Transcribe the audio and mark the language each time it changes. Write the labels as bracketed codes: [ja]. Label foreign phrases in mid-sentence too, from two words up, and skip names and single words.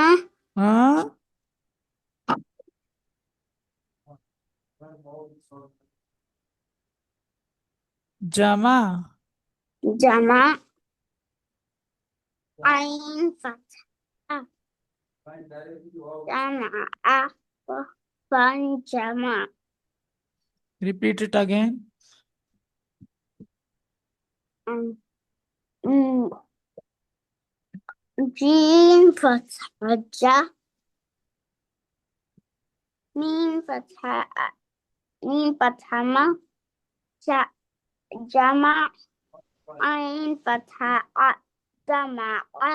[ar] Huh? Jama. جمع. عين فتحة. جمعَ. وقفًا جمع. [en] Repeat it again. [ar] جيم فتحة جَ. ميم فتحة مَ. ميم فتحة مَ. جمع. عين فتحة عَ. جمعَ.